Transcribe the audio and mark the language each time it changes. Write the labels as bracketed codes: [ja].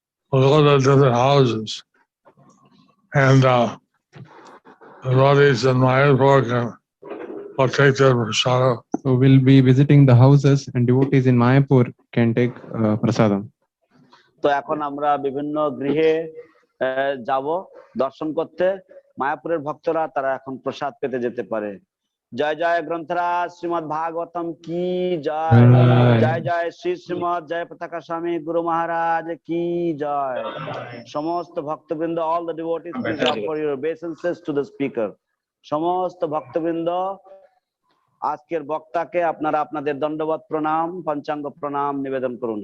[en] We go to different houses, and the devotees in Mayapur can take their prasada. So we'll be visiting the houses and devotees in Mayapur can take prasadam. [bn] তো এখন আমরা বিভিন্ন গৃহে যাব দর্শন করতে। মায়াপুরের ভক্তরা তারা এখন প্রসাদ পেতে যেতে পারে। [hi] जय जय ग्रंथराज श्रीमद् भागवतम की जय। जय। जय जय श्री श्रीमद् जय पताका स्वामी गुरु महाराज की जय। समस्त भक्तवृंद, [en] all the devotees, [hi] please offer your obeisances to the speaker. [bn] সমস্ত ভক্তবৃন্দ, আজকের বক্তাকে আপনারা আপনাদের দণ্ডবত প্রণাম, পঞ্চাঙ্গ প্রণাম নিবেদন করুন।